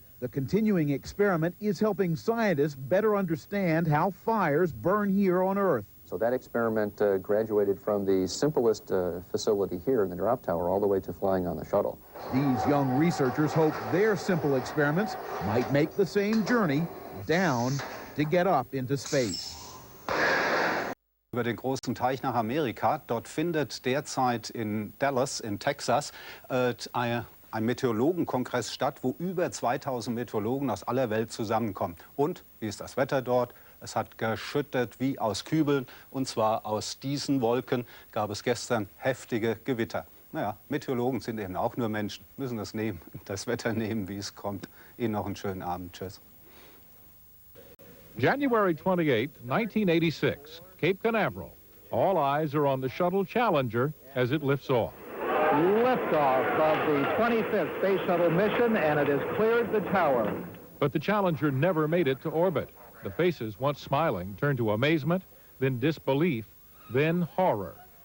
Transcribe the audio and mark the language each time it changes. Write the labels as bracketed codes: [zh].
[en] The continuing experiment is helping scientists better understand how fires burn here on Earth. So that experiment graduated from the simplest facility here in the drop tower all the way to flying on the shuttle. These young researchers hope their simple experiments might make the same journey down to get up into space. [de] Über den großen Teich nach Amerika. Dort findet derzeit in Dallas in Texas ein Meteorologenkongress statt, wo über 2000 Meteorologen aus aller Welt zusammenkommen. Und wie ist das Wetter dort? Es hat geschüttet wie aus Kübeln, und zwar aus diesen Wolken gab es gestern heftige Gewitter. Naja, Meteorologen sind eben auch nur Menschen, müssen das nehmen, das Wetter nehmen, wie es kommt. Ihnen noch einen schönen Abend. Tschüss. [en] January 28, 1986, Cape Canaveral. All eyes are on the Shuttle Challenger as it lifts off. Liftoff of the 25th Space Shuttle mission, and it has cleared the tower. But the Challenger never made it to orbit. The faces, once smiling, turned to amazement, then disbelief, then horror.